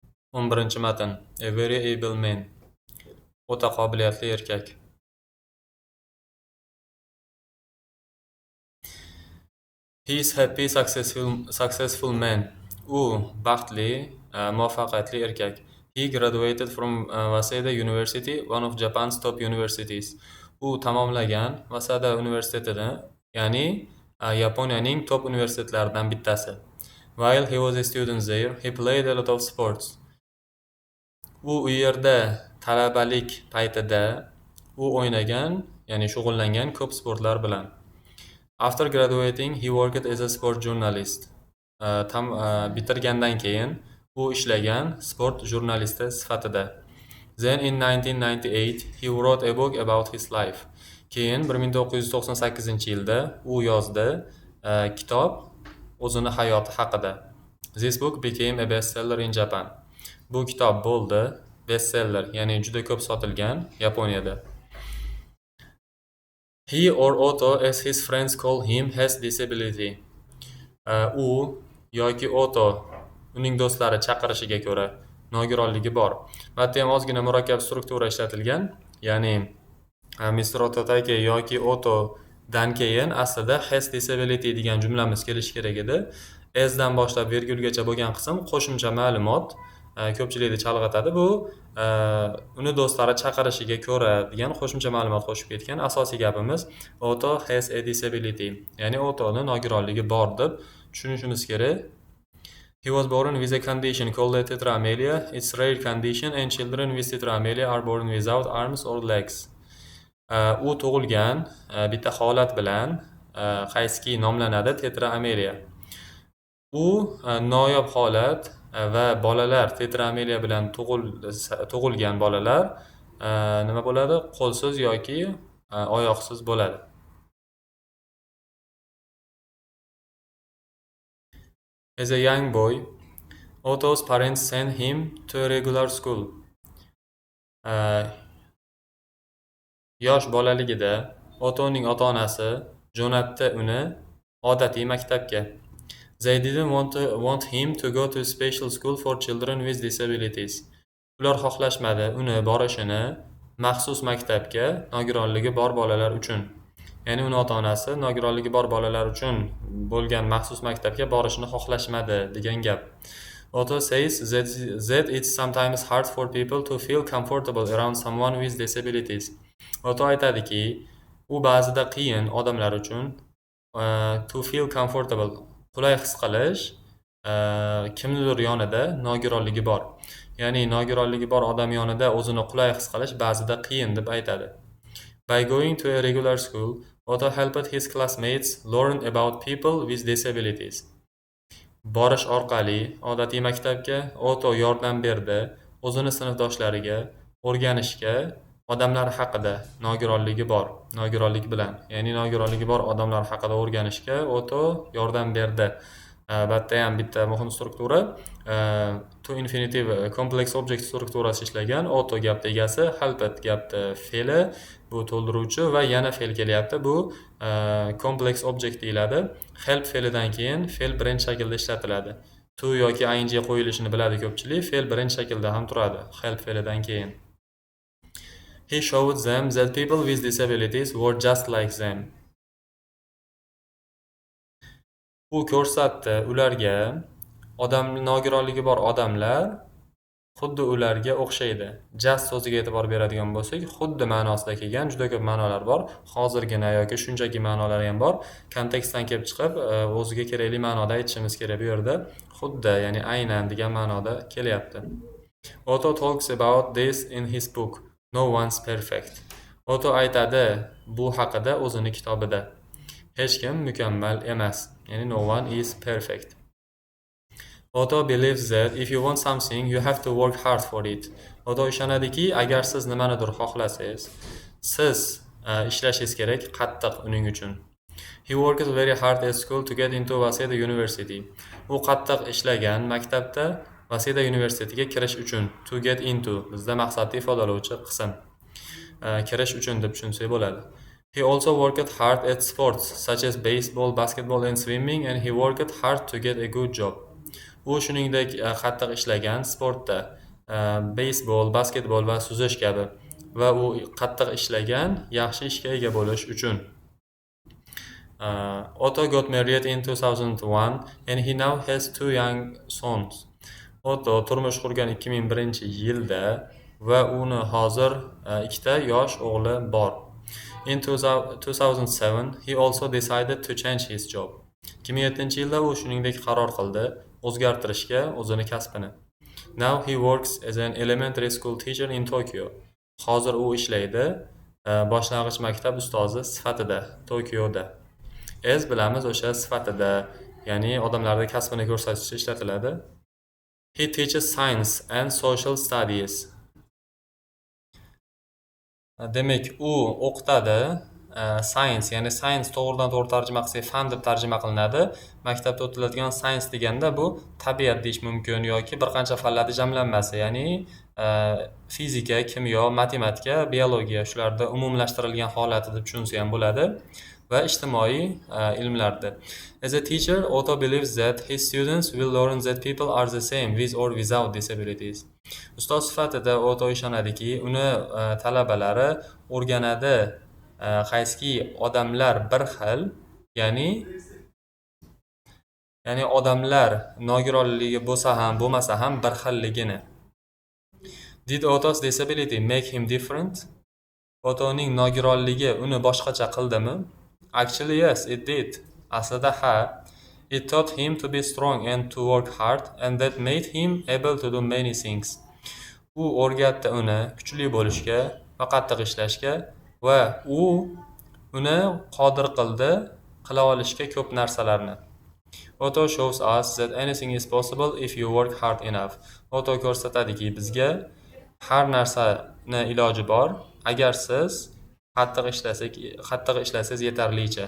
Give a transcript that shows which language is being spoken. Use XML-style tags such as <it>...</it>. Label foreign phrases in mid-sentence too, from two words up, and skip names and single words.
<uz>11-matn.</uz> <en>A very able man.</en> <uz>O'ta qobiliyatli erkak.</uz> <en>He is happy, successful man.</en> <uz>U baxtli, muvaffaqiyatli erkak.</uz> <en>He graduated from Waseda University, one of Japan's top universities.</en> <uz>U tamomlagan Waseda universitetini, ya'ni Yaponiyaning top universitetlaridan bittasi.</uz> <en>While he was a student there, he played a lot of sports.</en> <uz>U yerda talabalik paytida u o'ynagan, ya'ni shug'ullangan ko'p sportlar bilan.</uz> <en>After graduating, he worked as a sport journalist.</en> <uz>Bitirgandan keyin u ishlagan sport jurnalisti sifatida.</uz> <en>Then in 1998, he wrote a book about his life.</en> <uz>Keyin 1998-yilda u yozdi kitob o'zini hayoti haqida.</uz> <en>This book became a bestseller in Japan.</en> <uz>Bu kitob bo'ldi bestseller, ya'ni juda ko'p sotilgan Yaponiyada.</uz> <en>He or Otto, as his friends call him, has disability.</en> <uz>U yoki Otto uning do'stlari chaqirishiga ko'ra nogironligi bor. Bu yerda ham ozgina murakkab struktura ishlatilgan, ya'ni Mr. Ototake yoki Otto dan keyin aslida</uz> <en>has disability</en> <uz>degan jumlamiz kelishi kerak edi. As dan boshlab virgulgacha bo'lgan qism qo'shimcha ma'lumot ko'pchilikni chalg'itadi. Bu uni do'stlari chaqirishiga ko'ra degan qo'shimcha ma'lumot qo'shib ketgan. Asosiy gapimiz Otto</uz> <en>has a disability,</en> <uz>ya'ni Ottoning nogironligi bor deb tushunishimiz kerak.</uz> <en>He was born with a condition called tetramelia. It's rare condition and children with tetramelia are born without arms or legs.</en> <uz>U tug'ilgan bitta holat bilan qaysiki nomlanadi tetramelia. U noyob holat va bolalar tetramelia bilan tug'ilgan bolalar nima bo'ladi? Qo'lsiz yoki oyoqsiz bo'ladi.</uz> <en>As a young boy, Otto's parents sent him to a regular school.</en> <uz>Yosh bolaligida Ottoning ota-onasi jo'natdi uni odatiy maktabga.</uz> <en>They didn't want him to go to special school for children with disabilities.</en> <uz>Ular xohlashmadi uni borishini maxsus maktabga nogironligi bor bolalar uchun. Ya'ni uni ota-onasi nogironligi bor bolalar uchun bo'lgan maxsus maktabga borishini xohlashmadi degan gap.</uz> <en>Otto says that it's sometimes hard for people to feel comfortable around someone with disabilities.</en> <uz>Otto aytadiki, u ba'zida qiyin odamlar uchun</uz> <en>to feel comfortable,</en> <uz>qulay his qilish kimnidir yonida nogironligi bor. Ya'ni nogironligi bor odam yonida o'zini qulay his qilish ba'zida qiyin deb aytadi.</uz> <en>By going to a regular school, Otto helped his classmates learn about people with disabilities.</en> <uz>Borish orqali odatiy maktabga Otto yordam berdi o'zini sinfdoshlariga o'rganishga odamlar haqida nogironlik bilan, ya'ni nogironligi bor odamlar haqida o'rganishga Otto yordam berdi. Batda ham bitta muhim struktura</uz> <en>to infinitive complex object</en> <uz>strukturasi ishlagan. Otto gapda egasi, helped gapda fe'li, bu to'ldiruvchi va yana fe'l kelyapti. Bu</uz> <en>complex object</en> <uz>deyiladi. Help fe'lidan keyin fe'l birinchi shaklda ishlatiladi. To yoki ing qo'yilishini biladi ko'pchilik. Fe'l birinchi shaklda ham turadi help fe'lidan keyin.</uz> <en>He showed them that people with disabilities were just like them.</en> <uz>U ko'rsatdi ularga nogironligi bor odamlar xuddi ularga o'xshaydi. Just so'ziga e'tibor beradigan bo'lsak, xuddi ma'nosida kelgan juda ko'p ma'nolar bor. Hozirgina yoki shunchaki ma'nolari ham bor. Kontekstdan kelib chiqib, o'ziga kerakli ma'noda aytishimiz kerak bu yerda. Xuddi, ya'ni aynan degan ma'noda kelyapti.</uz> <en>Otto talks about this in his book. No one's perfect.</en> <uz>Otto aytadi bu haqida o'zini kitobida. Hech kim mukammal emas. Ya'ni</uz> <en>no one is perfect. Otto believes that if you want something, you have to work hard for it.</en> <uz>Otto ishonadiki, agar siz nimanidir xohlasangiz, siz ishlashingiz kerak qattiq uning uchun.</uz> <en>He worked very hard at school to get into Waseda University.</en> <uz>U qattiq ishlagan maktabda Waseda Universitetiga kirish uchun.</uz> <en>To get into</en> <uz>bizda maqsadni ifodalovchi qism. Kirish uchun deb tushunsak bo'ladi.</uz> <en>He also worked hard at sports such as baseball, basketball and swimming, and he worked hard to get a good job.</en> <uz>U shuningdek qattiq ishlagan sportda, beysbol, basketbol va suzish kabi, va u qattiq ishlagan yaxshi ishga ega bo'lish uchun.</uz> <en>Otto got married in 2001 and he now has two young sons.</en> <uz>Otto turmush qurgan 2001-yilda va uni hozir ikkita yosh o'g'li bor.</uz> <en>In 2007, he also decided to change his job.</en> <uz>2007-yilda u shuningdek qaror qildi o'zgartirishga o'zini kasbini.</uz> <en>Now he works as an elementary school teacher in Tokyo.</en> <uz>Hozir u ishlaydi boshlang'ich maktab ustozi sifatida Tokioda. As bilamiz o'sha sifatida, ya'ni odamlarga kasbini ko'rsatishda ishlatiladi.</uz> <en>He teaches science and social studies.</en> <uz>Demak, u o'qitadi. Science, ya'ni science to'g'ridan-to'g'ri tarjima qilsak fan deb tarjima qilinadi. Maktabda o'tiladigan science deganda bu tabiat deyish mumkin yoki bir qancha fanlarning jamlanmasi, ya'ni fizika, kimyo, matematika, biologiya shularda umumlashtirilgan holati deb tushunsa ham bo'ladi va ijtimoiy ilmlarda.</uz> <en>As a teacher, Otto believes that his students will learn that people are the same with or without disabilities.</en> <uz>Ustoz sifatida Otto ishonadiki, uni talabalari o'rganadi qaysiki odamlar bir xil, ya'ni odamlar nogironligi bo'lsa ham, bo'lmasa ham bir xilligini.</uz> <en>Did Otto's disability make him different?</en> <uz>Ottoning nogironligi uni boshqacha qildimi?</uz> <en>Actually, yes, it did.</en> <uz>Aslida ha.</uz> <en>It taught him to be strong and to work hard, and that made him able to do many things.</en> <uz>U o'rgatdi uni kuchli bo'lishga va qattiq ishlashga, va u uni qodir qildi qila olishga ko'p narsalarni.</uz> <en>Otto shows us that anything is possible if you work hard enough.</en> <uz>Otto ko'rsatadiki, bizga har narsani iloji bor agar siz qattiq ishlasangiz yetarlicha.</uz>